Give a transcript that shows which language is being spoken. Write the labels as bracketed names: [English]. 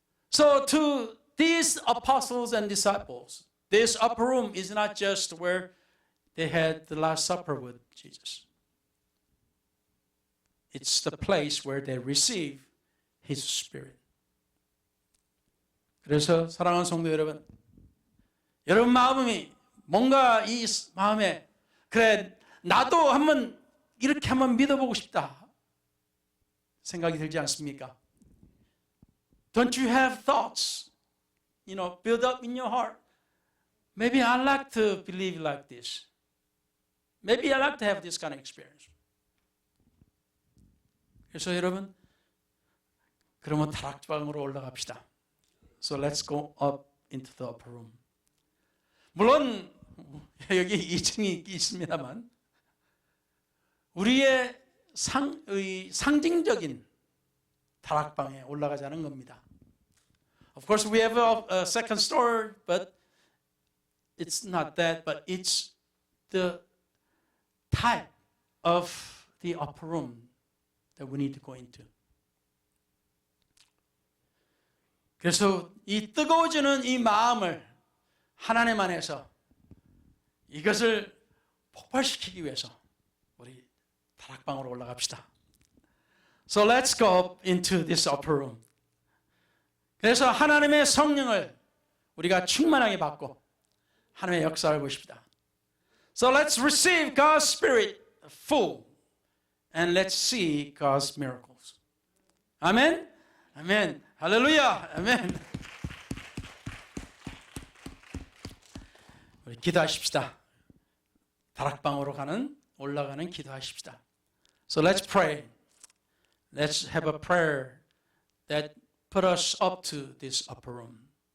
[English] So to these apostles and disciples, this upper room is not just where they had the Last Supper with Jesus. It's the place where they receive His Spirit. [Korean] 그래서 사랑하는 성도 여러분, 여러분 마음이 뭔가 이 마음에 그래 나도 한번 이렇게 한번 믿어보고 싶다 생각이 들지 않습니까? [English] Don't you have thoughts, build up in your heart? Maybe I'd like to believe like this. Maybe I'd like to have this kind of experience. [Korean] 그래서 여러분, 그러면 다락방으로 올라갑시다. [English] So let's go up into the upper room. [Korean] 물론 여기 2층이 있습니다만 우리의 상징적인 다락방에 올라가자는 겁니다. [English] Of course, we have a second story, but it's not that, but it's the type of the upper room that we need to go into. [Korean] 그래서 이 뜨거워지는 이 마음을 하나님 안에서 이것을 폭발시키기 위해서 우리 다락방으로 올라갑시다. [English] So let's go up into this upper room. [Korean] 그래서 하나님의 성령을 우리가 충만하게 받고 하나님의 역사를 보십시다. [English] So let's receive God's Spirit full and let's see God's miracles. [Korean] 아멘? 아멘. 할렐루야. 아멘. 우리 기도하십시다. 다락방으로 올라가는 기도하십시다. [English] So let's pray. Let's have a prayer that put us up to this upper room.